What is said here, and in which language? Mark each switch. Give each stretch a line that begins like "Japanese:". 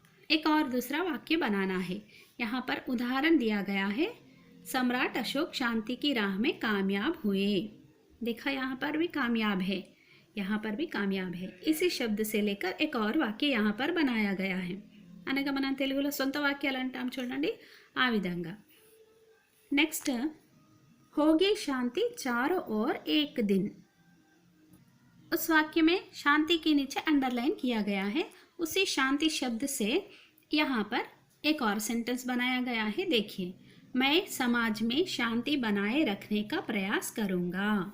Hindi: एक और दूसरा वाक्य बनाना है। यहाँ पर उदाहरण दिया गया है, सम्राट अशोक शांति की राह में कामयाब हुए। देखा यहाँ पर भी कामयाब है, यहाँ पर भी कामयाब है। इसी शब्द से लेकर एक और वाक्य यहाँ पर बनाया गया है।
Telugu: అనగా మనం తెలుగులో సొంత వాక్యాలు అంటాం చూడండి, ఆ విధంగా।
Hindi: नेक्स्ट, होगी शांति चारों ओर एक दिन। उस वाक्य में शांति के नीचे अंडरलाइन किया गया है। उसी शांति शब्द से यहाँ पर एक और सेंटेंस बनाया गया है। देखिए, मैं समाज में शांति बनाए रखने का प्रयास करूँगा।